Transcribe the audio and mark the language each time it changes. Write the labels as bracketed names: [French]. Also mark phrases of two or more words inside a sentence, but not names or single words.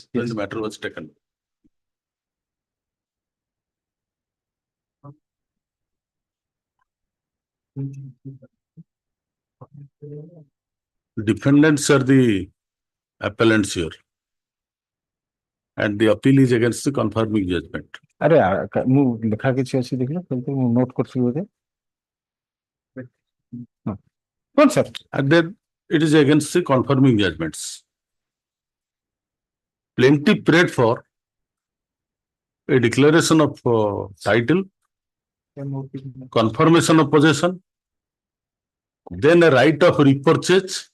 [English] When the matter was taken. Defendants are the appellants here. And the appeal is against the confirming judgment. [Odia] अरे ମୁଁ ଲେଖା କିଛି ଅଛି ଦେଖିଲ ମୁଁ ନୋଟ୍ କରିଥିଲି ବୋଧେ କଣ sir? [English] And then it is against the confirming judgments. Plaintiff prayed for a declaration of title, confirmation of possession, then a right of repurchase,